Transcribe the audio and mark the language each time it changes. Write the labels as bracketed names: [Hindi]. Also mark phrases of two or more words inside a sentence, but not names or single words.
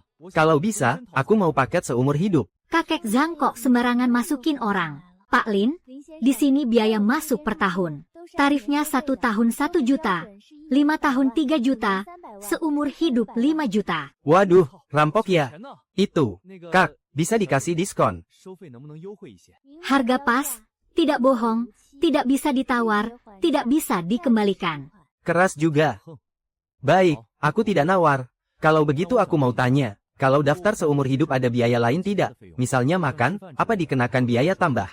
[Indonesian] Kalau bisa, aku mau paket seumur hidup. Kakek Zhang kok sembarangan masukin orang. Pak Lin, di sini biaya masuk per tahun. Tarifnya 1 tahun 1 juta, 5 tahun 3 juta, seumur hidup 5 juta. Waduh, rampok ya. [Chinese] 钱呢？ [Indonesian] Itu, [Chinese] 那个 [Indonesian] Kak, bisa dikasih diskon. [Chinese] 收费能不能优惠一些？ [Indonesian] Harga pas, tidak bohong, tidak bisa ditawar, tidak bisa dikembalikan. Keras juga. Baik, aku tidak nawar. Kalau begitu aku mau tanya, kalau daftar seumur hidup ada biaya lain tidak? Misalnya makan, apa dikenakan biaya tambah?